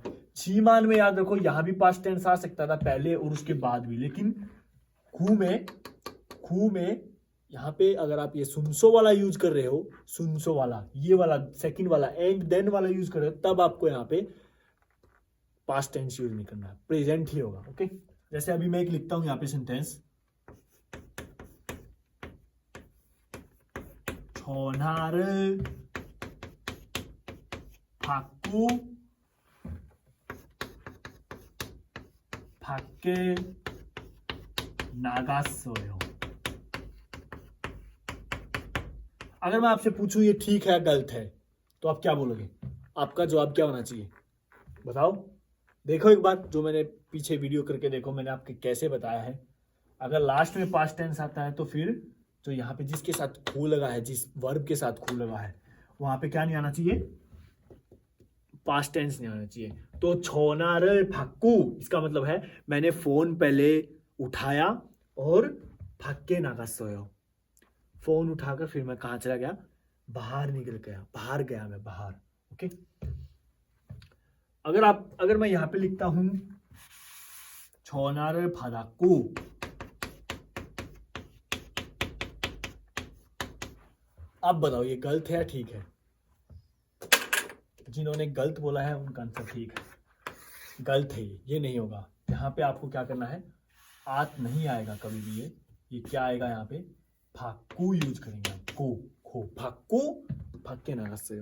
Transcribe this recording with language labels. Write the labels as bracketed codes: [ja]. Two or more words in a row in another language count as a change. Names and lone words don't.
[hi] चीमान में याद रखो यहाँ भी [en] past tense [hi] आ सकता था पहले और उसके बाद भी, लेकिन खू में यहाँ पे अगर आप ये सुनसो वाला यूज कर रहे हो, सुनसो वाला, ये वाला सेकंड वाला [en] and then [hi] वाला यूज कर रहे हो, तब आपको यहाँ पे [en] past tense use [hi] नहीं करना है, प्रेजेंट ही होगा। ओके, जैसे अभी मैं एक लिखता हूं यहाँ पे सेंटेंस, [ko] 전화를 받고 밖에 나갔어요। [hi] अगर मैं आपसे पूछूं ये ठीक है गलत है, तो आप क्या बोलोगे, आपका जवाब क्या होना चाहिए, बताओ। देखो एक बार जो मैंने पीछे वीडियो करके देखो, मैंने आपके कैसे बताया है। अगर लास्ट में [en] past tense [hi] आता है तो फिर जो यहाँ पे जिसके साथ खू लगा है, जिस वर्ब के साथ खू लगा है, वहां पे क्या नहीं आना चाहिए, [en] past tense [hi] नहीं आना चाहिए। तो [ko] 전화를 받고 [hi] इसका मतलब है मैंने फोन पहले उठाया और [ko] 밖에 나갔어요. [hi] फोन उठाकर फिर मैं कहाँ चला गया, बाहर निकल गया, बाहर गया मैं, बाहर। ओके, अगर मैं यहाँ पे लिखता हूं [ko] 전화를 받았고, [hi] अब बताओ ये गलत है या ठीक है। जिन्होंने गलत बोला है उनका आंसर ठीक है, गलत है ये नहीं होगा। यहाँ पे आपको क्या करना है, आत नहीं आएगा कभी भी, ये क्या आएगा यहाँ पे, भाकू यूज करेंगे आप, को खो भाकू, [ko] 밖에 나갔어요.